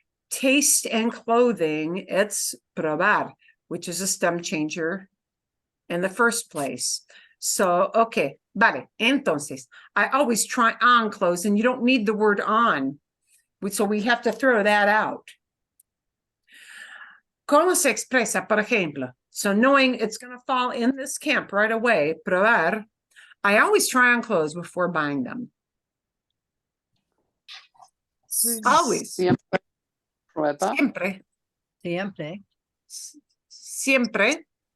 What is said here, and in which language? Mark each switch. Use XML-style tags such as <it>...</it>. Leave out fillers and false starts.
<en>Taste and clothing, it's probar, which is a stem changer in the first place. So, okay,</en> <es>vale, entonces,</es> <en>I always try on clothes, and you don't need the word on. So we have to throw that out.</en> <es>¿Cómo se expresa, por ejemplo?</es> <en>So knowing it's going to fall in this camp right away, probar, I always try on clothes before buying them. Always.</en> <es>Siempre prueba. Siempre. Siempre. Siempre.</es>